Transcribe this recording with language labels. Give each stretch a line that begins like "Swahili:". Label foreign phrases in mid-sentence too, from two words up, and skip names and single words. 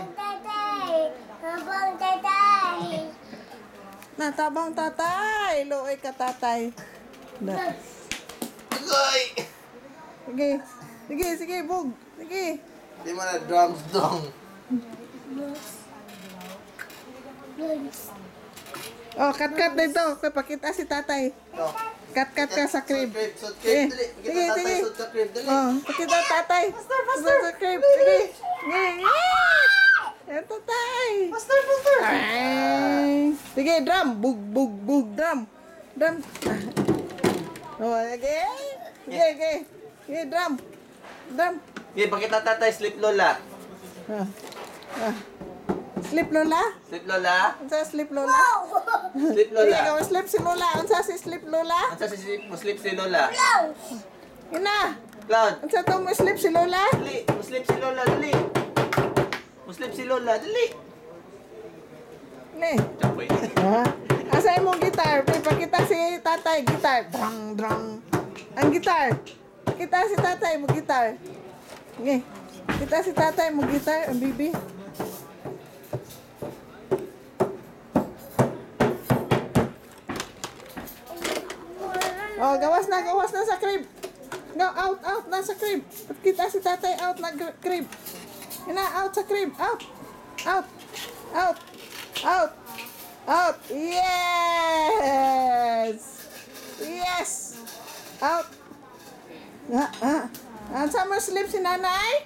Cebuano: Tatay! Abang tatay! Tabang, tatay. Looy ka, tatay. Agoy! Sige, bug. Sige. Di mo na drums dong. Oh, cut dito. Pakita si tatay. Ito. kat-kat ka sa crib. Sud crib, dali. Sige, Kita tatay, sige. sud sa crib, dali. Oh, pakita tatay. Faster. Sa crib. Sige. Ito tay. Faster. Ay. Sige, drum. Bug, drum. Drum. Oh, okay. Sige, drum. Okay, pakita tatay, sleep lola. Sleep Lola? Sleep lola. Unsa sleep Lola? Sleep Lola. lola. Ikaw sleep si Lola. Unsa si sleep Lola? Ansa si sleep si lola? Ina. Cloud. Unsa to mo sleep si Lola? Dali, sleep si lola, dali. Sleep si lola, dali. Ni. Chapoy. Asa imong gitar? Pakita si tatay gitar. Drang. Ang gitar. Kita si tatay mo gitar. Nge. Kita si tatay mo gitar, ang bibi. Oh, gawas na sa crib. No, out na sa crib. Kita si tatay out na crib. Ina, out sa crib.
English: Out. Yes. Out.
Cebuano: Ang summer sleep si nanay?